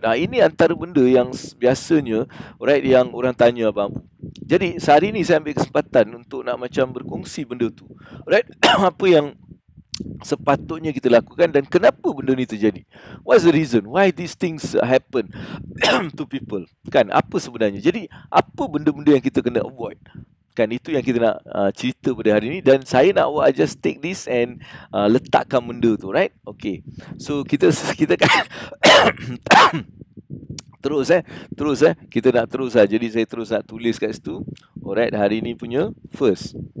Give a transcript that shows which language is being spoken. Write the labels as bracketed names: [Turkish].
[Malay] Ini antara benda yang biasanya alright, yang orang tanya bang. Jadi sehari ni saya ambil kesempatan untuk nak macam berkongsi benda tu. Alright, apa yang sepatutnya kita lakukan dan kenapa benda ni terjadi. [English] What's the reason? Why these things happen to people? [Malay] Kan, apa sebenarnya? Jadi, apa benda-benda yang kita kena avoid? Kan, itu yang kita nak cerita pada hari ni. Dan saya nak awak just take this and letakkan benda tu, right? Okay. So, kita kan terus kita nak terus lah. Jadi saya terus nak tulis kat situ. Alright, hari ni punya first.